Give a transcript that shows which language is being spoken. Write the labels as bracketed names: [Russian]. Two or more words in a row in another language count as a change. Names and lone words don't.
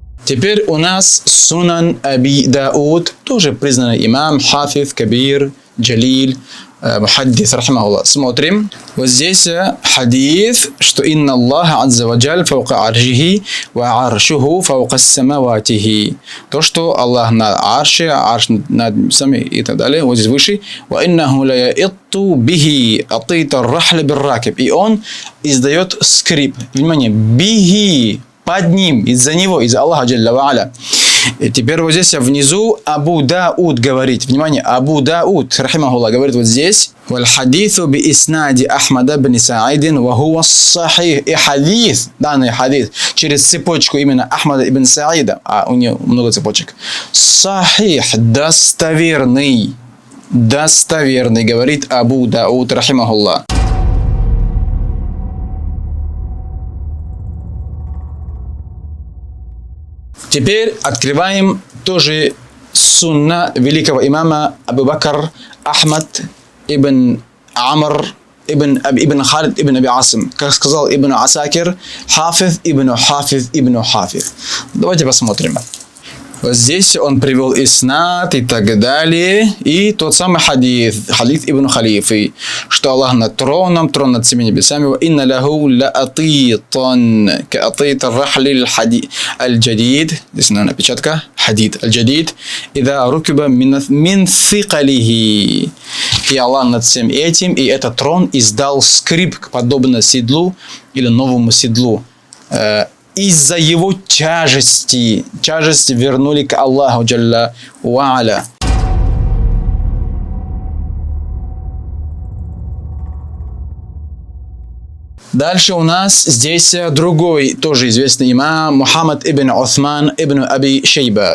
[Russian] Теперь у нас Сунан Аби Дауд, тоже признанный имам, [Arabic] حافظ كبير جليل محدث رحمه الله. [Russian] Смотрим. Вот здесь хадис, что [Arabic] «إن الله عز وجل فوق عرشه وعرشه فوق سماواته». [Russian] То, что Аллах над арше, арш над небесами и так далее. Вот здесь выше. [Arabic] «وإنه ليئط به أطيط الرحل بالراكب». [Russian] И он издает скрип. Внимание. Бихи. Под ним, из-за него, из-за Аллаха [Arabic] جل وعلا. [Russian] И теперь вот здесь внизу Абу Дауд говорит. Внимание, Абу Дауд, рахимахуллах, говорит вот здесь. [Arabic] والحديث بإسناد أحمد بن سعيد وهو صحيح. [Russian] И хадис, данный хадис, через цепочку именно Ахмада ибн Саида, а у него много цепочек. Сахих, достоверный, говорит Абу Дауд, рахимахуллах. Теперь открываем тоже сунна великого имама Абу Бакр Ахмад ибн Амр ибн Халид ибн Аби Асим. Как сказал Ибн Асакир, [Arabic] حافظ ابن حافظ ابن حافظ. [Russian] Давайте посмотрим. Вот здесь он привел иснат и так далее. И тот самый хадис Ибн Халифы, что Аллах над троном, трон над всеми небесами. [Arabic] «إن له لأطيطا كأطيط الرحل الجديد». [Russian] Здесь напечатка. [Arabic] حديد الجديد. «إذا ركب من ثقله». [Russian] И Аллах над всем этим, и этот трон издал скрип, подобно седлу или новому седлу. Из-за его тяжести. Тяжесть вернули к Аллаху [Arabic] جل وعلا. [Russian] Дальше у нас здесь другой, тоже известный имам, Мухаммад ибн Усман ибн Аби Шейба.